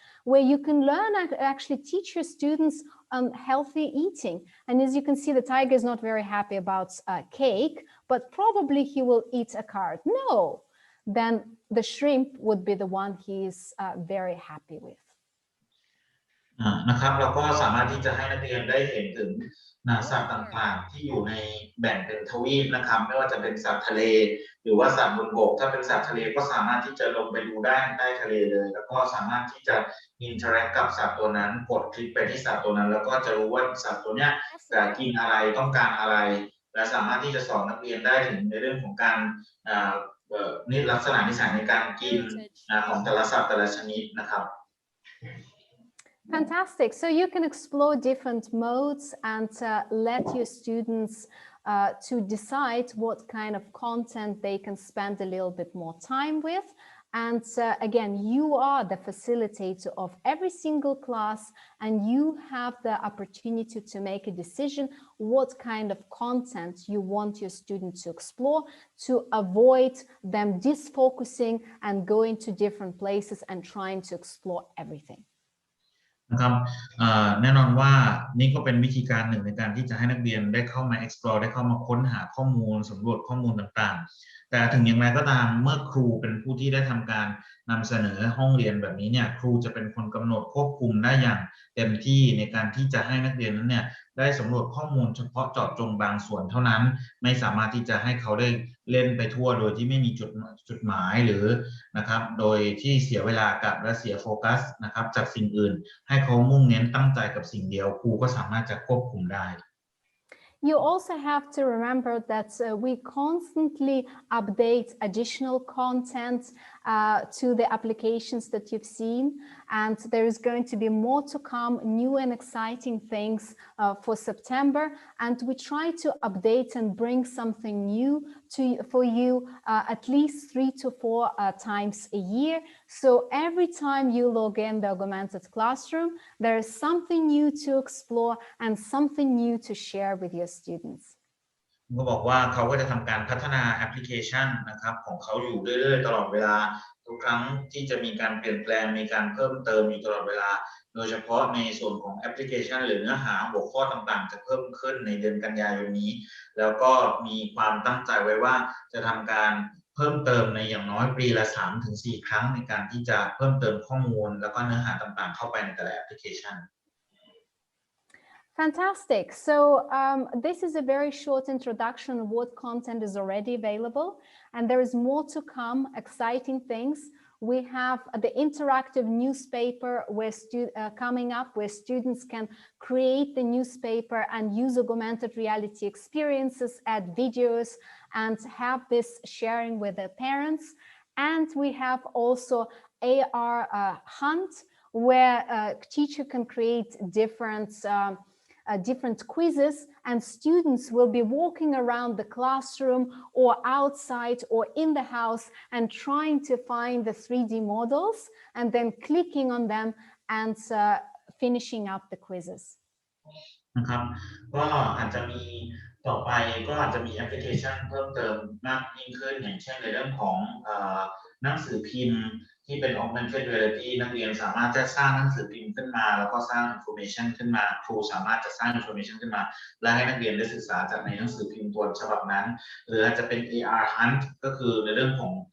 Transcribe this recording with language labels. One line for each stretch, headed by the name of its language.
English: Where you can learn actually teach your students healthy eating. And as you can see, the tiger is not very happy about cake, but probably he will eat a carrot. No, then the shrimp would be the one he is very happy with.
Thai: นะครับเราก็สามารถที่จะให้นักเรียนได้เห็นถึงสัตว์ต่างๆที่อยู่ในแบ่งเป็นทวีปนะครับไม่ว่าจะเป็นสัตว์ทะเลหรือว่าสัตว์บนบกถ้าเป็นสัตว์ทะเลก็สามารถที่จะลงไปดูได้ใต้ทะเลเลยแล้วก็สามารถที่จะอินเทอร์แอคกับสัตว์ตัวนั้นกดคลิกไปที่สัตว์ตัวนั้นแล้วก็จะรู้ว่าสัตว์ตัวเนี้ยจะกินอะไรต้องการอะไรและสามารถที่จะสอนนักเรียนได้ถึงในเรื่องของการนี่ลักษณะนิสัยในการกินของแต่ละสัตว์แต่ละชนิดนะครับ
English: Fantastic. So you can explore different modes and let your students to decide what kind of content they can spend a little bit more time with. And again, you are the facilitator of every single class, and you have the opportunity to make a decision what kind of content you want your students to explore to avoid them disfocusing and going to different places and trying to explore everything.
Thai: นะครับแน่นอนว่านี่ก็เป็นวิธีการหนึ่งในการที่จะให้นักเรียนได้เข้ามา explore ได้เข้ามาค้นหาข้อมูลสำรวจข้อมูลต่างๆแต่ถึงอย่างไรก็ตามเมื่อครูเป็นผู้ที่ได้ทำการนำเสนอห้องเรียนแบบนี้เนี่ยครูจะเป็นคนกำหนดควบคุมได้อย่างเต็มที่ในการที่จะให้นักเรียนนั้นเนี่ยได้สำรวจข้อมูลเฉพาะเจาะจงบางส่วนเท่านั้นไม่สามารถที่จะให้เขาได้เล่นไปทั่วโดยที่ไม่มีจุดหมายหรือนะครับโดยที่เสียเวลากับและเสียโฟกัสนะครับจากสิ่งอื่นให้เขามุ่งเน้นตั้งใจกับสิ่งเดียวครูก็สามารถจะควบคุมได้
English: You also have to remember that we constantly update additional content to the applications that you've seen, and there is going to be more to come, new and exciting things for September, and we try to update and bring something new for you at least 3 to 4 times a year. So every time you log in the Augmented Classroom, there is something new to explore and something new to share with your students.
Thai: ก็บอกว่าเขาก็จะทำการพัฒนาแอปพลิเคชันนะครับของเขาอยู่เรื่อยๆตลอดเวลาทุกครั้งที่จะมีการเปลี่ยนแปลงมีการเพิ่มเติมอยู่ตลอดเวลาโดยเฉพาะในส่วนของแอปพลิเคชันหรือเนื้อหาหัวข้อต่างๆจะเพิ่มขึ้นในเดือนกันยายนนี้แล้วก็มีความตั้งใจไว้ว่าจะทำการเพิ่มเติมในอย่างน้อยปีละ 3-4 ครั้งในการที่จะเพิ่มเติมข้อมูลแล้วก็เนื้อหาต่างๆเข้าไปในแต่ละแอปพลิเคชัน
English: Fantastic. So this is a very short introduction of what content is already available, and there is more to come, exciting things. We have the interactive newspaper coming up where students can create the newspaper and use augmented reality experiences, add videos, and have this sharing with their parents. And we have also AR Hunt, where a teacher can create different quizzes, and students will be walking around the classroom or outside or in the house and trying to find the 3D models and then clicking on them and finishing up the quizzes.
Thai: นะครับก็อาจจะมีต่อไปก็อาจจะมีแอปพลิเคชันเพิ่มเติมมากยิ่งขึ้นอย่างเช่นในเรื่องของหนังสือพิมพ์ที่เป็น Augmented Reality นักเรียนสามารถจะสร้างหนังสือพิมพ์ขึ้นมาแล้วก็สร้าง information ขึ้นมาครูสามารถจะสร้าง information ขึ้นมาและให้นักเรียนได้ศึกษาจากในหนังสือพิมพ์ตัวฉบับนั้นหรืออาจจะเป็น AR Hunt ก็คือในเรื่องของ